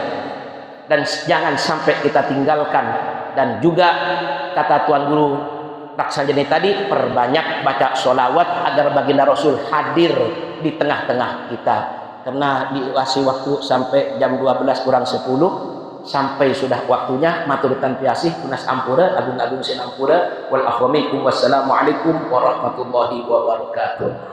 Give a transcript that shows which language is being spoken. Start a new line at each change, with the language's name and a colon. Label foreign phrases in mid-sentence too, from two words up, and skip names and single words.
Indonesian: Dan jangan sampai kita tinggalkan. Dan juga kata Tuan Guru Raksanjani tadi, perbanyak baca sholawat agar baginda Rasul hadir di tengah-tengah kita. Karena dikasih waktu sampai jam 12 kurang 10, sampai sudah waktunya.
Balinese: Maturitan piasih tunas ampura agung-agung sinampura wal akhwamikum
Arabic: والسلام عليكم ورحمة الله وبركاته.